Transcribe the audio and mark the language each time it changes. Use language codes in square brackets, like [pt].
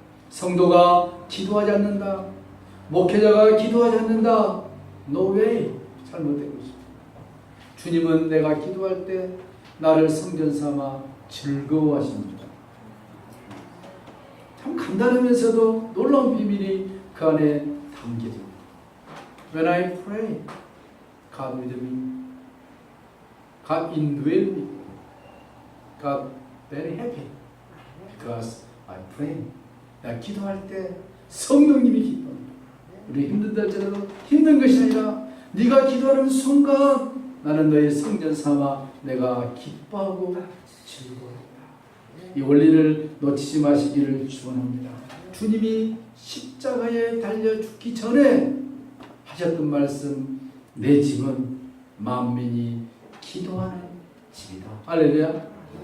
[ko] 성도가 기도하지 않는다, 목회자가 기도하지 않는다, [en] no way, [ko] 잘못된 것입니다. 주님은 내가 기도할 때 나를 성전 삼아 즐거워하십니다. 참 간단하면서도 놀라운 비밀이 그 안에 담겨집니다. [en] When I pray, God with me, God indwell me, God very happy because I pray. [ko] 내가 기도할 때 성령님이 기도합니다. 우리 힘든다 할지라도 힘든 것이 아니라 네가 기도하는 순간 나는 너의 성전 삼아 내가 기뻐하고 즐거워한다. 이 원리를 놓치지 마시기를 축원합니다. 주님이 십자가에 달려 죽기 전에 하셨던 말씀, 내 집은 만민이 기도하는 집이다. 할렐루야.